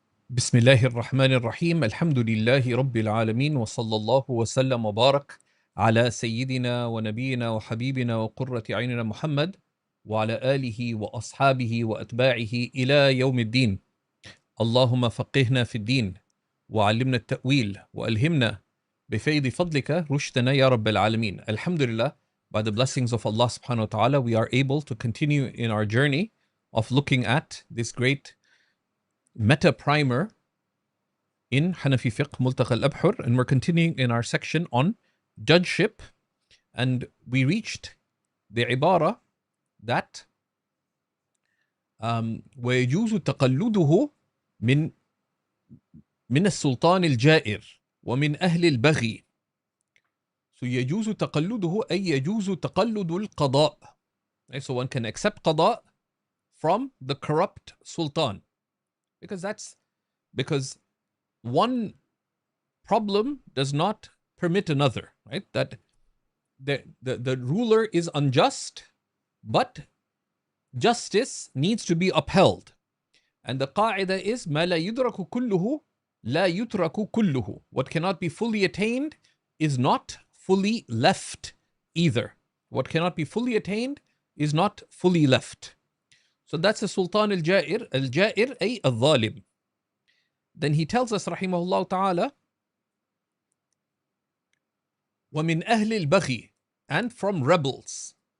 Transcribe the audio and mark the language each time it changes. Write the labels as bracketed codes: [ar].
[ar] بسم الله الرحمن الرحيم الحمد لله رب العالمين وصلى الله وسلم وبارك على سيدنا ونبينا وحبيبنا وقرة عيننا محمد وعلى آله وأصحابه وأتباعه إلى يوم الدين. اللهم فقهنا في الدين وعلمنا التأويل وألهمنا بفيض فضلك رشدنا يا رب العالمين. [en] Alhamdulillah, by the blessings of Allah subhanahu wa ta'ala, we are able to continue in our journey of looking at this great meta primer in Hanafi fiqh, Multaqa al-Abhur, and we're continuing in our section on judgeship, and we reached the ibara that [ar] ويجوز تقلده من السلطان الجائر ومن أهل البغي. So يجوز تقلده أي يجوز تقلد القضاء. [en] So one can accept qada from the corrupt sultan, because one problem does not permit another, right? That the ruler is unjust, but justice needs to be upheld. And the qaida is [ar] ما لا يدرك كله لا يترك كله. [en] What cannot be fully attained is not fully left either. What cannot be fully attained is not fully left. So that's the Sultan al-Jair. [ar] Al-Jair ay al-Zalim. [en] Then he tells us, rahimahullah ta'ala, [ar] وَمِنْ أَهْلِ الْبَغِي, [en] and from rebels.